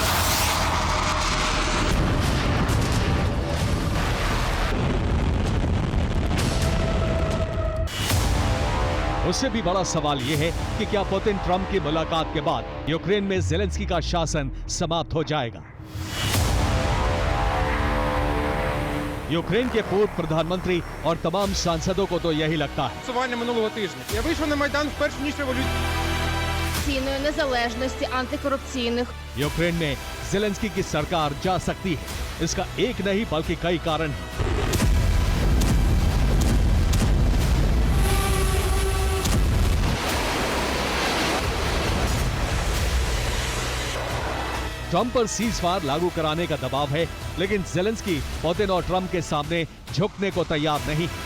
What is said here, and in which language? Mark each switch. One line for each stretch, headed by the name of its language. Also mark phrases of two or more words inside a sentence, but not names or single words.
Hindi: उससे भी बड़ा सवाल यह है कि क्या पुतिन ट्रंप की मुलाकात के बाद यूक्रेन में ज़ेलेंस्की का शासन समाप्त हो जाएगा? यूक्रेन के पूर्व प्रधानमंत्री और तमाम सांसदों को तो यही लगता है।
Ukrainian: Минулого тижня я вийшов на майдан вперше ніж Ціною незалежності, антикорупційних.
Hindi: यूक्रेन में ज़ेलेंस्की की सरकार जा सकती है। इसका एक नहीं बल्कि कई कारण हैं। ट्रंप पर सीज़फायर लागू कराने का दबाव है, लेकिन ज़ेलेंस्की पुतिन और ट्रंप के सामने झुकने को तैयार नहीं।